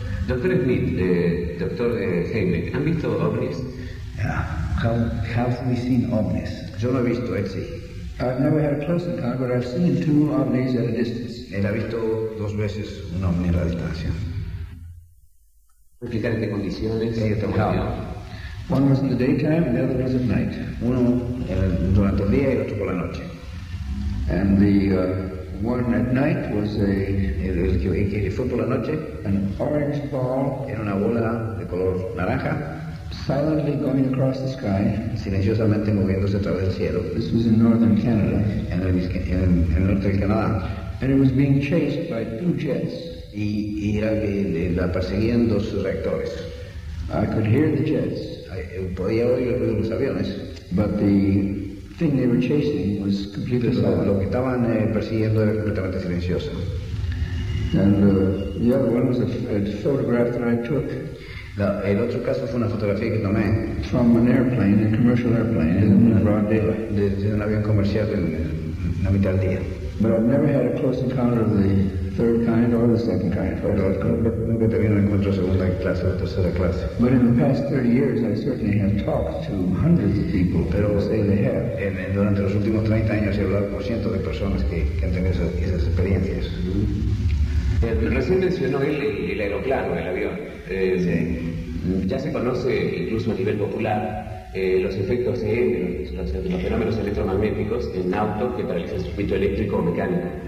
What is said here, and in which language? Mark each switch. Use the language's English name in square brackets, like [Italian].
[Spanish] Doctor Smith, doctor Heimlich, ¿han visto ovnis? [English] Have we seen ovnis? [Spanish] Yo no he visto, él sí. [English] I've never had a close encounter, but I've seen two ovnis at a distance. [Spanish] Él ha visto dos veces un ovni a la distancia. ¿Explicar qué condiciones? Sí, está bueno. [English] One was in the daytime and the other was at night. [Spanish] Uno durante el día y el otro por la noche. [English] And the one at night was a [Spanish] el fue por la noche, [English] an orange ball, [Spanish] era una bola de color naranja, [English] silently going across the sky, [Spanish] silenciosamente moviéndose a través del cielo. [English] This was in northern Canada, [Spanish] en el norte del Canadá, [English] and it was being chased by two jets, [Spanish] y era que la perseguían dos reactores. [English] I could hear the jets, [Spanish] podía oír el ruido de los aviones, [English] but the thing they were chasing was completely silent. [Spanish] Lo que estaban persiguiendo era completamente silencioso. [English] And the other one was a photograph that I took. [Spanish] El otro caso fue una fotografía que tomé. [English] From an airplane, a commercial airplane, in broad daylight. [Spanish] Desde un avión comercial en la mitad del día. [English] But I've never had a close encounter of the third kind or the second kind. [Spanish] Nunca he tenido un encuentro segunda clase o tercera clase. [English] But in the past 30 years, I certainly have talked to hundreds of people. [Spanish] Pero [English] say they have. [Spanish] Durante los últimos 30 años he hablado con cientos de personas que han tenido esas experiencias. Recién mencionó el aeroplano, el avión. Ya se conoce incluso a nivel popular. Los efectos EM, los fenómenos electromagnéticos en autos que paralizan el circuito eléctrico o mecánico.